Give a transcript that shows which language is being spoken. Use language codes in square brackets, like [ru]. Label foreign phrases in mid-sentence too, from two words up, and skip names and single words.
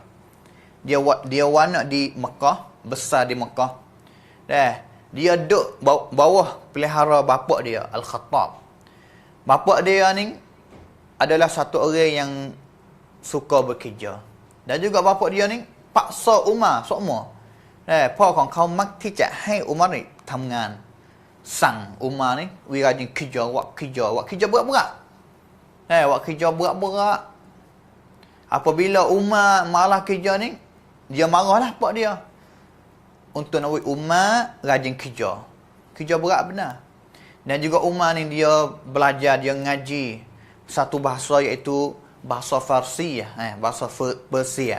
[ms] Dia wanak di Mekah, besar di Mekah. Dia duduk bawah pelihara bapa dia, Al-Khattab. Bapa dia ni adalah satu orang yang suka bekerja. Dan juga bapa dia ni paksa Umar semua. [th] พ่อของเขามักที่จะให้อุมัรนี่ทำงานสั่งอุมัรนี่เวลาจริง [ms] kerja berat-berat. Buat kerja berat-berat. Apabila Umar malah kerja ni, dia marahlah pak dia. Untuk nak buat Umar rajin kerja. Kerja berat benar. Dan juga Umar ni dia belajar, dia ngaji satu bahasa iaitu bahasa Farsi, bahasa Persia.